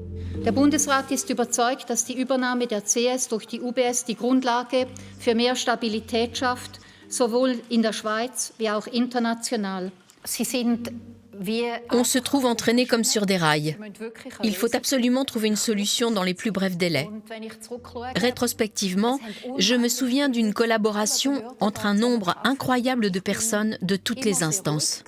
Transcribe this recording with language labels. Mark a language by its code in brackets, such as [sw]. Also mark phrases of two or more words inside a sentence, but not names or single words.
[de] Der Bundesrat ist überzeugt, dass die Übernahme der CS durch die UBS die Grundlage für mehr Stabilität schafft, sowohl in der Schweiz wie auch international. [fr] On se trouve entraîné comme sur des rails. Il faut absolument trouver une solution dans les plus brefs délais. Rétrospectivement, je me souviens d'une collaboration entre un nombre incroyable de personnes de toutes les instances.